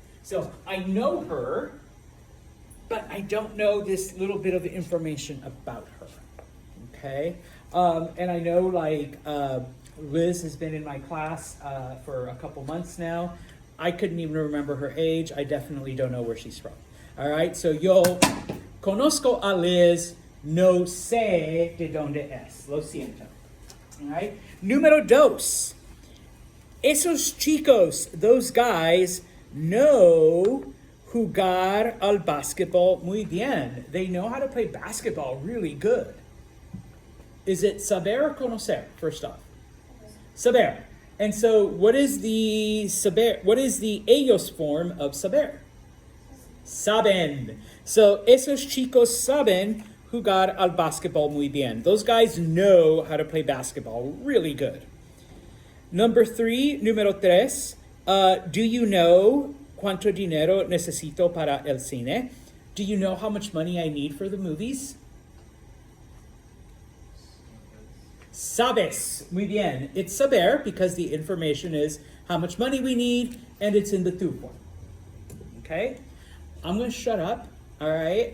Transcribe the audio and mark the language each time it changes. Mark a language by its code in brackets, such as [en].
[en] So I know her, but I don't know this little bit of information about her. Okay? And I know like Liz has been in my class for a couple months now. I couldn't even remember her age. I definitely don't know where she's from. All right, so [es] yo conozco a Liz, no sé de dónde es. Lo siento. [en] All right, [es] número dos. Esos chicos, [en] those guys, know [es] jugar al basketball muy bien. [en] They know how to play basketball really good. Is it saber or conocer, first off? Saber. And so what is the saber? What is the ellos form of saber? [es] Saben. So esos chicos saben jugar al basketball muy bien. [en] Those guys know how to play basketball really good. Number three, [es] número tres. [en] Do you know [es] cuánto dinero necesito para el cine? [en] Do you know how much money I need for the movies? [es] Sabes. Muy bien. [en] It's saber because the information is how much money we need and it's in the tu form. Okay? I'm going to shut up. All right?